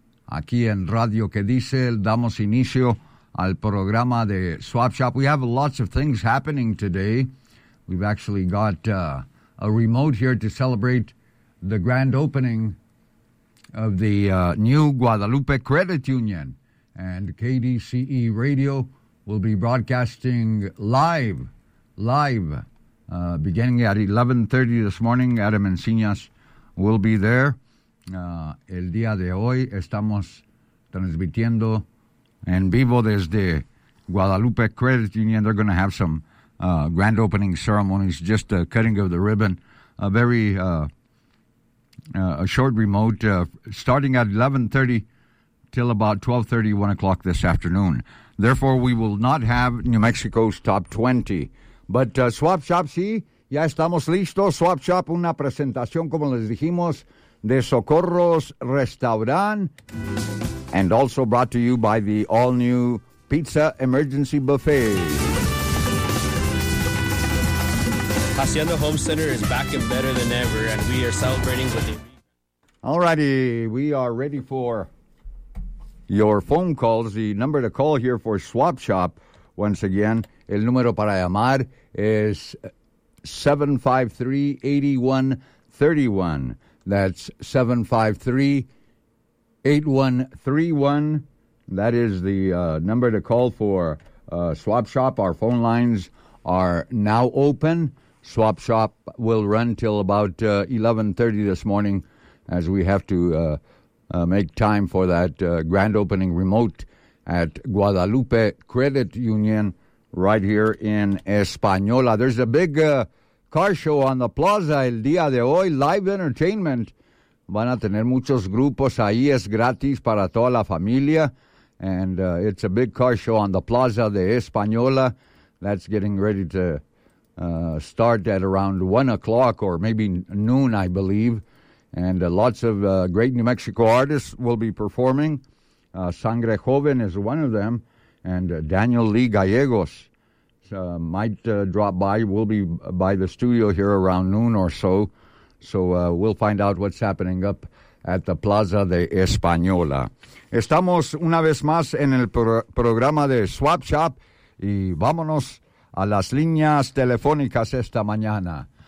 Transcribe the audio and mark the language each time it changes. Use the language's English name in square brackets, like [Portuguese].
[Spanish] Aquí en Radio Que Dice, damos inicio al programa de Swap Shop. [English] We have lots of things happening today. We've actually got a remote here to celebrate the grand opening of the new Guadalupe Credit Union, and KDCE Radio will be broadcasting live, beginning at 11:30 this morning. Adam Encinas will be there. [Spanish] El día de hoy estamos transmitiendo en vivo desde Guadalupe Credit Union. [English] They're going to have some grand opening ceremonies, just a cutting of the ribbon, a very a short remote starting at 11:30 till about 12:30, 1 o'clock this afternoon. Therefore, we will not have New Mexico's Top 20. [Spanish] But Swap Shop, sí, ya estamos listos. Swap Shop, una presentación, como les dijimos, de Socorro's Restaurant. [English] And also brought to you by the all-new Pizza Emergency Buffet. Hacienda Home Center is back and better than ever, and we are celebrating with you. All righty, we are ready for your phone calls. The number to call here for Swap Shop, once again, [Spanish] el número para llamar [English] is 753-8131. That's 753-8131. That is the number to call for Swap Shop. Our phone lines are now open. Swap Shop will run till about 11:30 this morning, as we have to make time for that grand opening remote at Guadalupe Credit Union right here in Española. There's a big car show on the plaza [Spanish] el día de hoy, [English] live entertainment. [Spanish] Van a tener muchos grupos ahí, es gratis para toda la familia. [English] And it's a big car show on the plaza de Española. That's getting ready to start at around 1 o'clock or maybe noon, I believe. And lots of great New Mexico artists will be performing. Sangre Joven is one of them. And Daniel Lee Gallegos might drop by. We'll be by the studio here around noon or so. So we'll find out what's happening up at the Plaza de Española. [Spanish] Estamos una vez más en el programa de Swap Shop. Y vámonos a las líneas telefónicas esta mañana.